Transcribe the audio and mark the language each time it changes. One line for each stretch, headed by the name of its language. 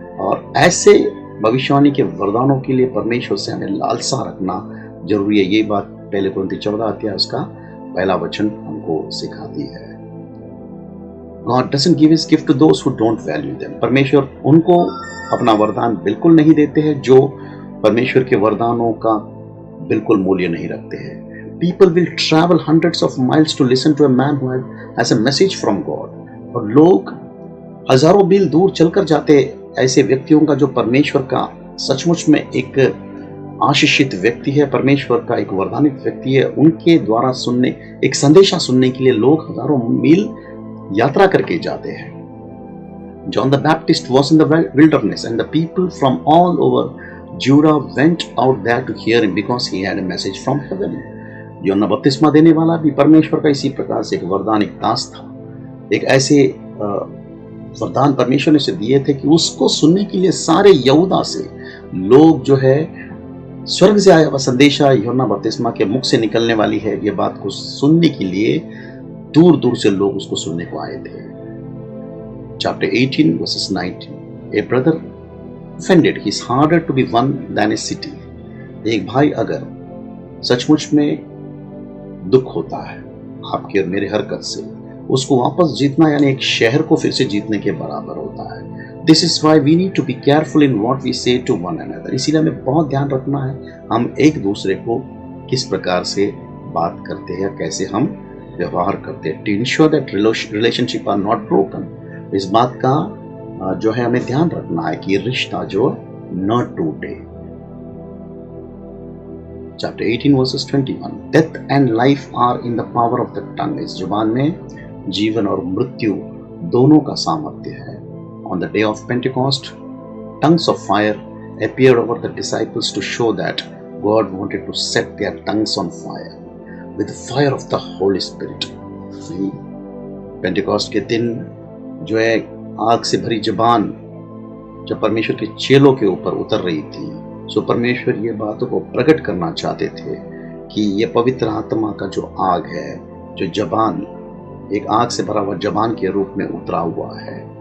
Hindi: और ऐसे भविष्यवाणी के वरदानों के लिए परमेश्वर से हमें लालसा रखना जरूरी है। ये बात पहले कुरिन्ती 14 अध्याय उसका पहला वचन हमको सिखाती है।
English: God doesn't give His gift to those who don't value them.
Hindi: परमेश्वर उनको अपना वरदान बिल्कुल नहीं देते हैं जो परमेश्वर के वरदानों का बिल्कुल मूल्य नहीं रखते हैं।
English: People will travel hundreds of miles to listen to a man who has a message from God.
Hindi: और लोग हजारों मील दूर चलकर जाते ऐसे व्यक्तियों का जो परमेश्वर का सचमुच में एक आशीषित व्यक्ति है, परमेश्वर का एक वरदानित व्यक्ति है, उनके द्वारा सुनने, एक संदेशा सुनने के लिए लोग हजारों मील यात्रा करके जाते हैं।
English: John the Baptist was in the wilderness and the people from all over Judah went out there to hear him because he had a message from heaven.
Hindi: यूहन्ना बपतिस्मा देने वाला भी परमेश्वर का इसी प्रकार से एक वरदान, एक दास था। एक ऐसे वरदान परमेश्वर ने उसे दिए थे कि उसको सुनने के लिए सारे यहूदा से लोग जो है स्वर्ग से आया हुआ संदेशा यूहन्ना बपतिस्मा के मुख से निकलने वाली है, ये बात को सुनने के लिए दूर दूर से लोग उसको सुनने को आए थे।
English: Chapter 18 verses 19, a brother offended is harder to be won than a city.
Hindi: एक भाई अगर सचमुच में दुख होता है आपके और मेरे हरकत से, उसको वापस जीतना यानी एक शहर को फिर से जीतने के बराबर होता है।
English: This is why we need to be careful in what we say to one another.
Hindi: इसीलिए हमें बहुत ध्यान रखना है हम एक दूसरे को किस प्रकार से बात करते हैं, कैसे हम व्यवहार करते हैं।
English: To ensure that relationship are not broken.
Hindi: इस बात का जो है हमें ध्यान रखना है कि रिश्ता जो न टूटे।
English: Chapter 18 verses 21, Death and life are in the power of the tongue.
Hindi: इस जुबान में जीवन और मृत्यु दोनों का सामर्थ्य है।
English: On the day of Pentecost, tongues of fire appeared over the disciples to show that God wanted to set their tongues on fire with the fire of the Holy Spirit.
Hindi: Pentecost के दिन जो है आग से भरी जबान जब परमेश्वर के चेलों के ऊपर उतर रही थी, सो परमेश्वर ये बातों को प्रकट करना चाहते थे कि ये पवित्र आत्मा का जो आग है, जो जबान, एक आग से भरा हुआ जबान के रूप में उतरा हुआ है।